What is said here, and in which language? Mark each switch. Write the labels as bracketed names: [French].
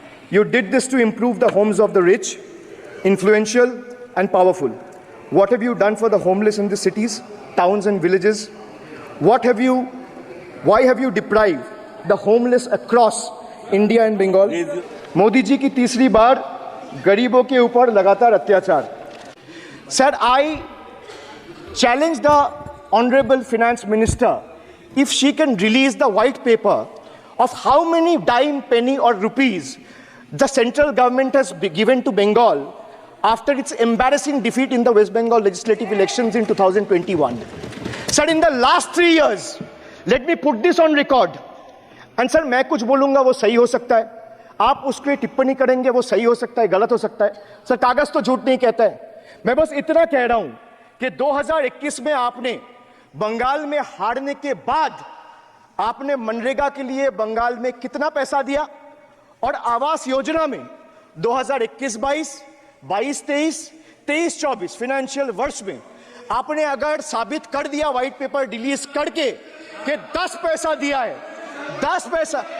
[English] You did this to improve the homes of the rich, influential and powerful. What have you done for the homeless in the cities, towns and villages? Why have you deprived the homeless across India and Bengal? [Hindi] Modi ji की तीसरी बार गरीबों के ऊपर लगातार अत्याचार। [English] Sir, I challenge the Honorable Finance Minister if she can release the white paper of how many dime, penny or rupees the central government has given to Bengal after its embarrassing defeat in the West Bengal legislative elections in 2021. Sir, in the last 3 years, let me put this on record. And sir, [Hindi] मैं कुछ बोलूंगा वो सही हो सकता है, आप उसके टिप्पणी करेंगे वो सही हो सकता है, गलत हो सकता है। सर, कागज तो झूठ नहीं कहता है। मैं बस इतना कह रहा हूं कि 2021 में आपने बंगाल में हारने के बाद आपने मनरेगा के लिए बंगाल में कितना पैसा दिया, और आवास योजना में 2021-22, 22-23, 23-24 फाइनेंशियल वर्ष में आपने अगर साबित कर दिया [English] white paper release करके [Hindi] कि 10 पैसा दिया है, 10 पैसा।